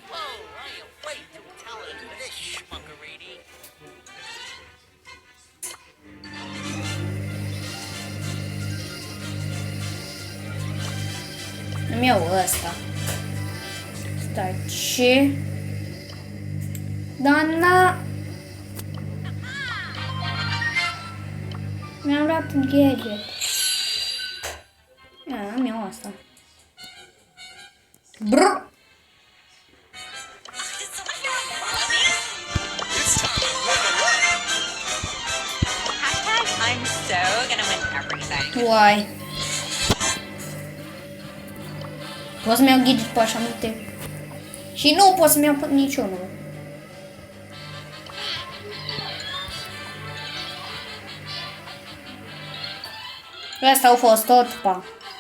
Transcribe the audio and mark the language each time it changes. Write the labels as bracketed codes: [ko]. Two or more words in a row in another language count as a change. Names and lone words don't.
[ro] Îmi iau ăsta. Stai, ce? Dana! Mi-am luat gadget. Îmi iau asta. Brr! [en] I'm so gonna win everything. [ro] Uai. Pot să-mi iau gadget pe așa multe? Și nu pot să-mi iau pe niciunul. Asta au fost tot, pa.